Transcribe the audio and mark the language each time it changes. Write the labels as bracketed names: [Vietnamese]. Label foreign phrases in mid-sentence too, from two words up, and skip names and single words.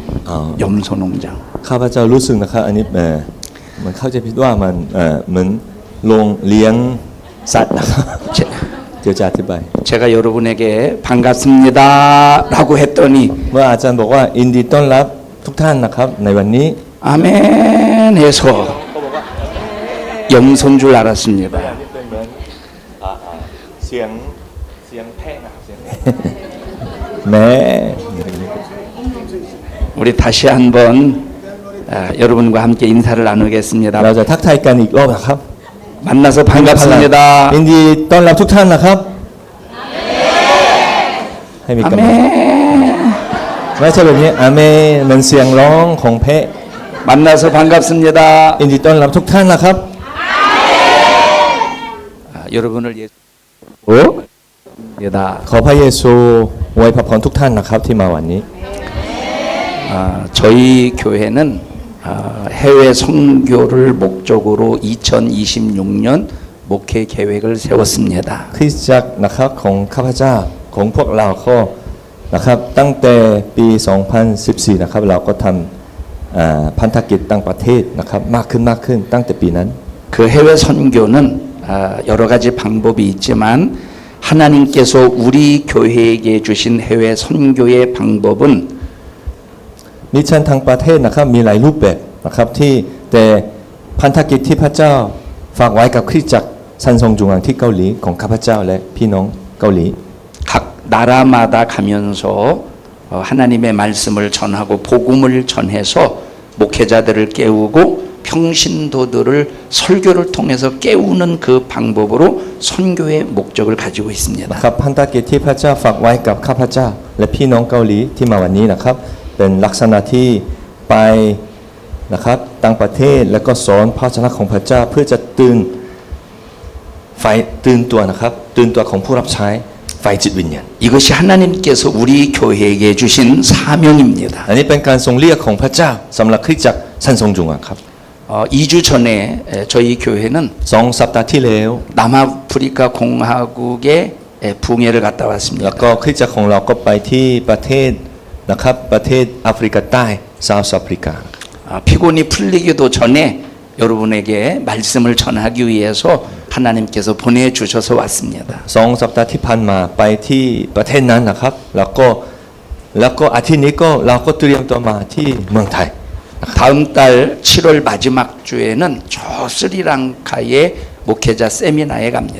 [Korean] 염소 농장. [Thai] ข้าพเจ้ารู้สึกนะครับอันนี้มันเข้าใจผิดว่ามันเหมือนโรงเลี้ยงสัตว์นะครับเดี๋ยวจะอธิบาย [Korean] 제가 여러분에게 반갑습니다라고 했더니 [Thai] เมื่ออาจารย์บอกว่ายินดีต้อนรับทุกท่านนะครับในวันนี้ [Korean] 아멘 해서 염소인 줄 알았습니다. [Thai] เสียงแพะนะครับเสียงแม่ [Korean] 우리 다시 한번 여러분과 함께 인사를 나누겠습니다. [Thai] เราจะทักทายกันอีกรอบนะครับ [Korean] 만나서 반갑습니다. [Thai] ยินดีต้อนรับทุกท่านนะครับให้มีกำลังไม่ใช่แบบนี้อาเมนมันเสียงร้องของแพะ [Korean] 만나서 반갑습니다. [Thai] ยินดีต้อนรับทุกท่านนะครับ [Korean] 여러분을 예수 다 [Thai] ขอพระเยซูอวยพรทุกท่านนะครับที่มาวันนี้ [Korean] 저희 교회는 해외 선교를 목적으로 2026년 목회 계획을 세웠습니다. [Thai] คริสตจักรนะครับของข้าพเจ้าของพวกเราก็นะครับตั้งแต่ปี 2014 นะครับเราก็ทำพันธกิจต่างประเทศนะครับมากขึ้นตั้งแต่ปีนั้น [Korean] 그 해외 선교는 여러 가지 방법이 있지만 하나님께서 우리 교회에게 주신 해외 선교의 방법은 [Thai] มิชชั่นทางประเทศนะครับมีหลายรูปแบบนะครับที่แต่พันธกิจที่พระเจ้าฝากไว้กับคริสตจักรซันซงจุงอังที่เกาหลีของข้าพเจ้าและพี่น้องเกาหลี [Korean] 각 나라마다 가면서 하나님의 말씀을 전하고 복음을 전해서 목회자들을 깨우고 평신도들을 설교를 통해서 깨우는 그 방법으로 선교의 목적을 가지고 있습니다. [Thai] นะครับพันธกิจที่พระเจ้าฝากไว้กับข้าพเจ้าและพี่น้องเกาหลีที่มาวันนี้นะครับเป็นลักษณะที่ไปนะครับต่างประเทศแล้วก็สอนพระวจนะของพระเจ้าเพื่อจะตื่นตัวนะครับตื่นตัวของผู้รับใช้ไฟจิตวิญญาณ [Korean] 이것이 하나님께서 우리 교회에게 주신 사명입니다. [Thai] อันนี้เป็นการทรงเรียกของพระเจ้าสำหรับคริสตจักรซันซงจุงอังครับ [Korean] 2주 전에 저희 교회는 [Thai] 2 สัปดาห์ที่แล้ว [Korean] 남아프리카 공화국에 붕해를 갔다 왔습니다. [Thai] แล้วก็คริสตจักรของเราก็ไปที่ประเทศนะครับประเทศแอฟริกาใต้เซาท์แอฟริกา [Korean] 피곤이 풀리기도 전에 여러분에게 말씀을 전하기 위해서 하나님께서 보내주셔서 왔습니다. [Thai] 2 สัปดาห์ที่ผ่านมาไปที่ประเทศนั้นนะครับแล้วก็อาทิตย์นี้ก็เราก็เตรียมตัวมาที่เมืองไทย [Korean] 다음 달 7월 마지막 주에는 저 스리랑카의 목회자 세미나에 갑니다.